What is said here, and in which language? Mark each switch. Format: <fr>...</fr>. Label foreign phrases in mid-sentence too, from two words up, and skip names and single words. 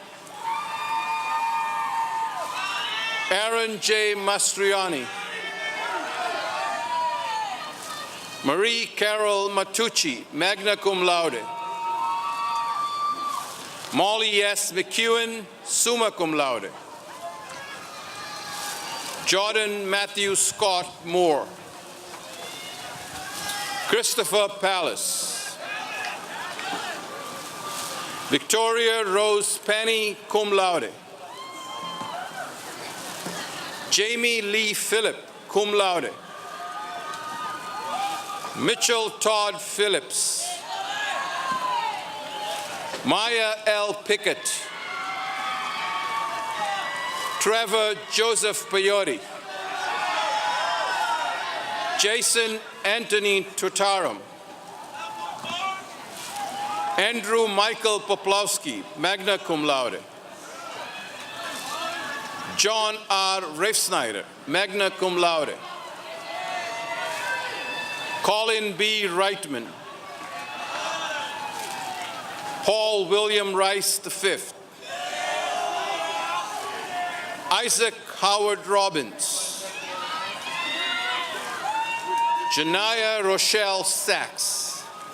<en>Aaron J. Mastriani. Marie Carol Matucci,</en> <la>magna cum laude.</la> <en>Molly S. McEwen,</en> <la>summa cum laude.</la> <en>Jordan Matthew Scott Moore. Christopher Palace. Victoria Rose Penny,</en> <la>cum laude.</la> <en>Jamie Lee Phillip,</en> <la>cum laude.</la> <en>Mitchell Todd Phillips. Maya L. Pickett. Trevor Joseph Payotti. Jason Anthony Tutaram. Andrew Michael Poplowski,</en> <la>magna cum laude.</la> <en>John R. Refsnyder,</en> <la>magna cum laude.</la> <en>Colin B. Reitman. Paul William Rice V. Isaac Howard Robbins. Janaya Rochelle Sachs.</en>